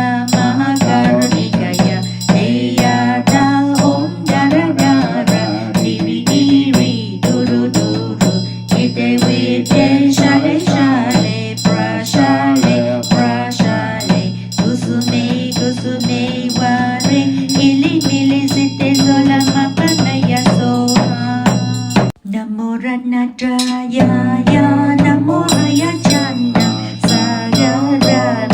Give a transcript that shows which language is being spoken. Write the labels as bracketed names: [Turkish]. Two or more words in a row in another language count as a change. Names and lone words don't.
[Sanskrit] Mahakarunikaya Eyata Om Dara Dara Diri Diri Duru Duru Ite Vite Shale Shale Prashale Prashale Kusume Kusume Ware Ili Mili Site Solama Panaya Soha Namo Ratnatraya Ya Namo Ayachana Sagara